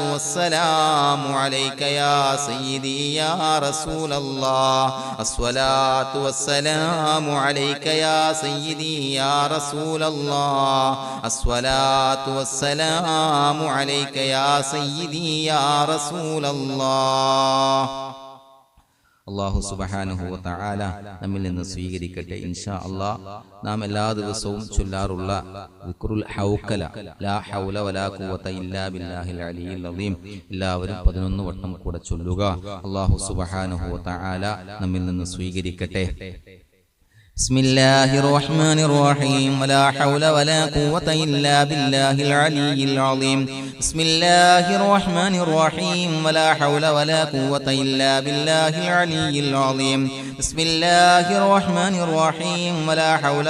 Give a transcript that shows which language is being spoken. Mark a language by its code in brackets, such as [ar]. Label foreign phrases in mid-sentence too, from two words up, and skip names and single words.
[ar] والسلام عليك يا سيدي يا رسول الله الصلاة والسلام عليك يا سيدي يا رسول الله الصلاة والسلام عليك يا سيدي يا رسول الله [ml] അല്ലാഹു സുബ്ഹാനഹു വ തആല നമ്മിൽ നിന്ന് സ്വീകരിക്കട്ടെ ഇൻഷാ അല്ലാഹ്. നാം എല്ലാ ദിവസവും ചൊല്ലാറുള്ള [ar] ذكر الحوقلة لا حول ولا قوة إلا بالله العلي العظيم [ml] എല്ലാവരും 11 വട്ടം കൂടെ ചൊല്ലുക. അല്ലാഹു [ar] سبحانه وتعالى [ml] നമ്മിൽ നിന്ന് സ്വീകരിക്കട്ടെ. [ar] بسم الله الرحمن الرحيم ولا حول ولا قوة إلا بالله العلي العظيم بسم الله الرحمن الرحيم ولا حول ولا قوة إلا بالله العلي العظيم بسم الله الرحمن الرحيم ولا حول